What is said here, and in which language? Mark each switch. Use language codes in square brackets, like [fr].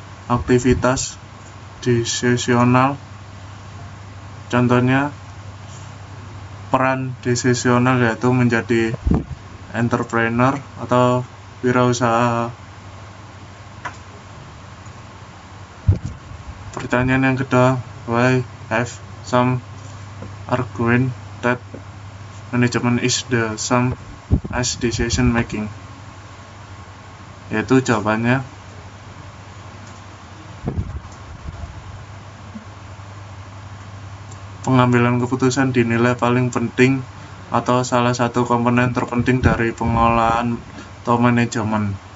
[id] Aktivitas decisional, contohnya peran decisional yaitu menjadi entrepreneur atau wirausaha. Pertanyaan yang kedua, [en] why have some argument that management is the same as decision making? [id] Yaitu jawabannya pengambilan keputusan dinilai paling penting atau salah satu komponen terpenting dari pengolahan atau manajemen.